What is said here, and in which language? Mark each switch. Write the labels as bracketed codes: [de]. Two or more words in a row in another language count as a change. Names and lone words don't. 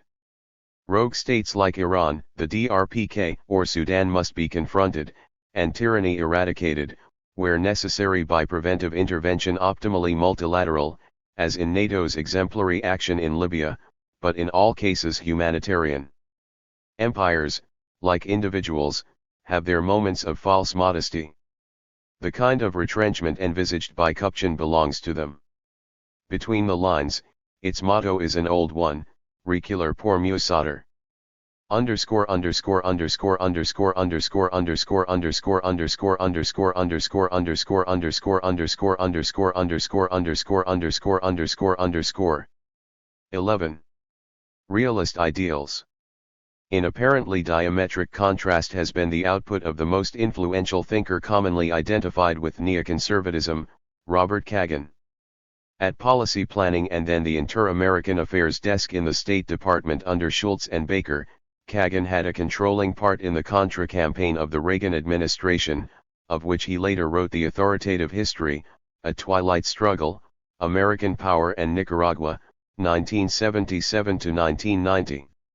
[en] Rogue states like Iran, the DRPK, or Sudan must be confronted, and tyranny eradicated, where necessary by preventive intervention optimally multilateral, as in NATO's exemplary action in Libya, but in all cases humanitarian. Empires, like individuals, have their moments of false modesty. The kind of retrenchment envisaged by Kupchan belongs to them. Between the lines, its motto is an old one, [fr] reculer pour mieux sauter. Underscore underscore underscore underscore underscore underscore underscore underscore underscore underscore underscore underscore underscore underscore underscore underscore underscore underscore underscore. [en] 11. Realist ideals. In apparently diametric contrast has been the output of the most influential thinker commonly identified with neoconservatism, Robert Kagan. At policy planning and then the Inter-American Affairs desk in the State Department under Schultz and Baker, Kagan had a controlling part in the Contra campaign of the Reagan administration, of which he later wrote The Authoritative History, A Twilight Struggle, American Power and Nicaragua, 1977 to 1990.